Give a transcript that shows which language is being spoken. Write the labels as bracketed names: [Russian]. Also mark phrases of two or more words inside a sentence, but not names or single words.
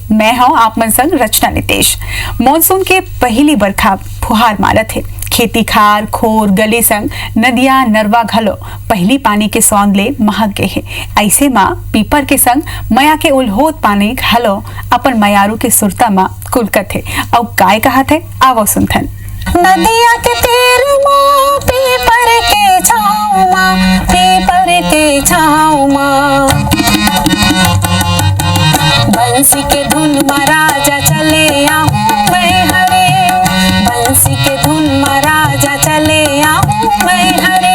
[Chhattisgarhi] मैं हूं आप मन संग रचना नितेश। मानसून के पहली बरखा फुहार मारत है। खेती खार खोर गले संग नदिया नरवा घलो पहली पानी के सौंद ले महक गए है। ऐसे माँ पीपर के संग मया के उल्होत पानी घलो अपन मयारू के सुरता माँ कुलकत है। और काय कहत है आवो सुनथन। नदिया के तीर माँ पीपर के छाँव माँ, पीपर के छाँव माँ, बंसी के धुन में राजा चले आऊँ मैं हरे, बंसी के धुन में राजा चले आऊँ मैं हरे।